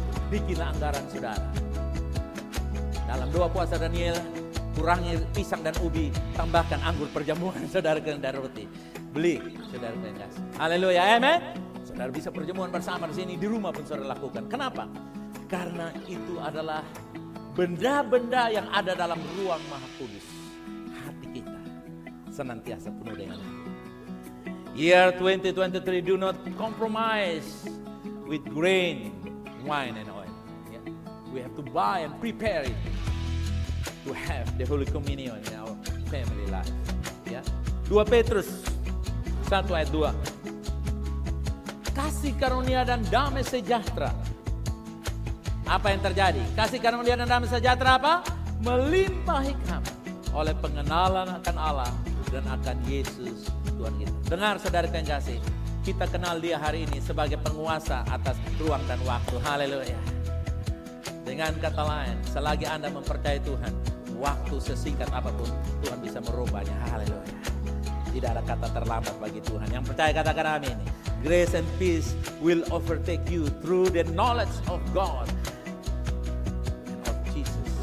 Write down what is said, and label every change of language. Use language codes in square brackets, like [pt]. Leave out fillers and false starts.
[id] Bikinlah anggaran saudara. Dalam doa puasa Daniel, kurangi pisang dan ubi, tambahkan anggur perjamuan saudara dan roti. Beli saudara dan kasih. Haleluya, amen. Saudara bisa perjamuan bersama di sini, di rumah pun saudara lakukan. Kenapa? Karena itu adalah benda-benda yang ada dalam ruang Maha Kudus. Hati kita senantiasa penuh dengan itu. [en] Year 2023, do not compromise with grain, wine and oil. Yeah. We have to buy and prepare it to have the Holy Communion in our family life. [id] Yeah. 2 Petrus 1 ayat 2. Kasih karunia dan damai sejahtera. Apa yang terjadi? Kasih karunia dan damai sejahtera apa? Melimpahi kami oleh pengenalan akan Allah dan akan Yesus Tuhan kita. Dengar saudara yang kasih, kita kenal Dia hari ini sebagai penguasa atas ruang dan waktu. Haleluya. Dengan kata lain, selagi Anda mempercayai Tuhan, waktu sesingkat apapun Tuhan bisa merubahnya. Haleluya. Tidak ada kata terlambat bagi Tuhan. Yang percaya katakan amin. [en] Grace and peace will overtake you through the knowledge of God and of Jesus.